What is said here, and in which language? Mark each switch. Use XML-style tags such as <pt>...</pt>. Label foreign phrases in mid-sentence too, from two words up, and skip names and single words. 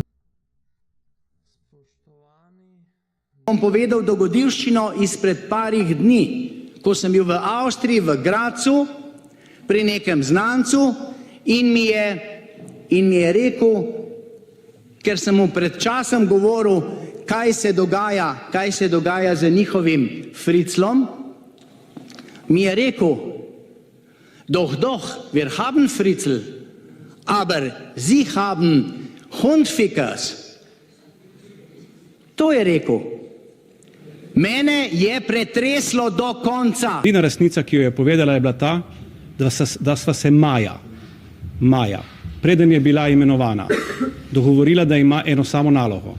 <sl>Bom povedal dogodivščino izpred parih dni, ko sem bil v Avstriji, v Grazu, pri nekem znancu in mi je rekel, ker sem mu pred časom govoril, kaj se dogaja z njihovim friclom, mi je rekel,</sl> <de>doch, wir haben Fritzl, aber Sie haben Hundfickers.</de> <sl>To je rekel. Mene je pretreslo do konca. Edina resnica, ki jo je povedala, je bila ta, da sva se Maja, preden je bila imenovana, dogovorila, da ima eno samo nalogo.</sl>